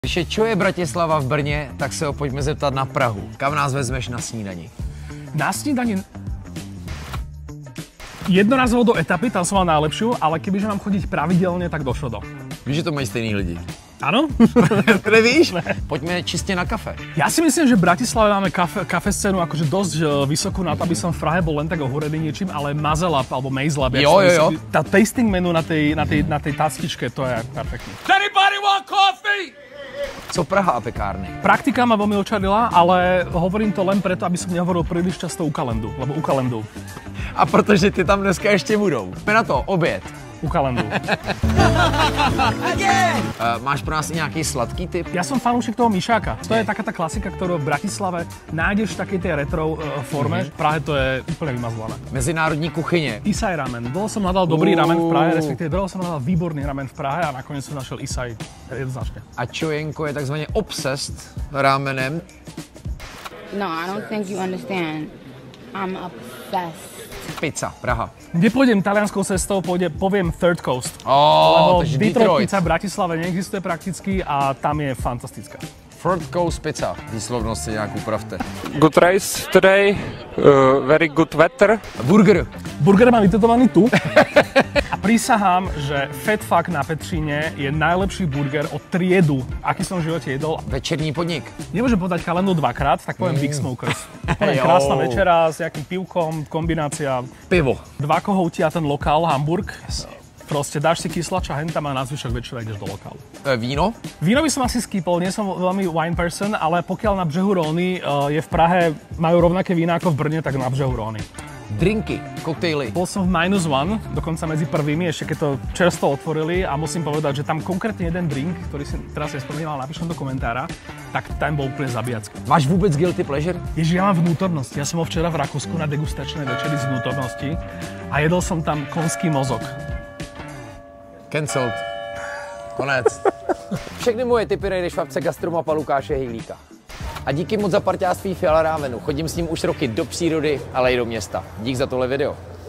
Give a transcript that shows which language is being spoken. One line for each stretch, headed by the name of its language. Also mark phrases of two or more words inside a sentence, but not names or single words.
Czech: Když je čo je Bratislava v Brně, tak se ho pojďme zeptat na Prahu. Kam nás vezmeš na snídani?
Slovak: Na snídani... Jednorazovo do etapy, tam som mal najlepšiu, ale kebyže mám chodiť pravidelne, tak do Šodo.
Czech: Víš, že to mají stejný lidi?
Slovak: Áno?
Czech: Nevíš? Pojďme čistě na kafe.
Slovak: Ja si myslím, že v Bratislave máme kafe scénu akože dosť vysokú na to, aby som v Prahe bol len tak ohúrený niečím, ale Mazel Lab alebo Maze Lab.
Czech: Jo.
Slovak: Tá
English: tasting menu
Slovak: na tej tastičke, to je perfektní.
English: Anybody want coffee?
Czech: Co Praha a pekárny?
Slovak: Praktika ma veľmi očarila, ale hovorím to len preto, aby som nehovoril príliš často u Kalendu, lebo u Kalendu.
Czech: A protože ty tam dneska ještě budou. Jsme na to, oběd. U Kalendu. Máš pro nás i nějaký sladký tip?
Slovak: Ja som fanúšik toho myšáka. To je taká tá klasika, ktorú v Bratislave nájdeš v takej tej retro forme. V Prahe to je úplne vymazlané.
Czech: Mezinárodní kuchyně. Isai ramen.
Slovak: Dlho som hľadal dobrý ramen v Prahe, respektíve dlho som hľadal výborný ramen v Prahe a nakoniec som našiel Isai jednoznačne.
Czech: A Čojenko je takzvaně obsessed ramenem.
English: No, I don't think you understand. I'm obsessed.
Czech: Pizza, Praha.
Slovak: Nepôjdem talianskou cestou, poviem Third Coast. Oh, lebo Detroit pizza v Bratislave neexistuje prakticky a tam je fantastická. Third Coast pizza.
Czech: Výslovnost si nějak upravte.
English: Good race today, very good weather.
Czech: Burger.
Slovak: Burger mám vytetovaný tu. A prisahám, že Fat Fuck na Petříne je najlepší burger od triedu, aký som v živote jedol.
Czech: Večerní podnik.
Slovak: Nemôžem povedať Kalendu dvakrát, tak poviem Big Smokers. Poviem krásna večera s nejakým pivkom, kombinácia.
Czech: Pivo.
Slovak: 2 kohouti a ten lokál, Hamburg. Proste dáš si kyslača hentam a na zvyšok večera ideš do lokálu.
Czech: Víno?
Slovak: Víno by som asi skýpol, nie som veľmi
English: wine person,
Slovak: ale pokiaľ na břehu Róny je v Prahe, majú rovnaké vína ako v Brne, tak na břehu Róny.
Czech: Drinky, koktejly.
Slovak: Bol som v -1, dokonca medzi prvými, ešte keď to čerstvo otvorili a musím povedať, že tam konkrétne jeden drink, ktorý si teraz nespomínal, napíšem do komentára, tak ten bol úplne zabijacký. Máš vôbec
English: guilty pleasure?
Slovak: Ježiš, ja mám vnútornosti. Ja som bol včera v Rakúsku na degustačnej večeri z vnútornosti a jedol som tam konský mozog.
English: Cancelled.
Czech: Konec. Všechny moje tipy najdeš v apce Gastromapa Lukáše Hejlíka. A díky moc za parťáctví Fiala Rávenu. Chodím s ním už roky do přírody, ale i do města. Dík za tohle video.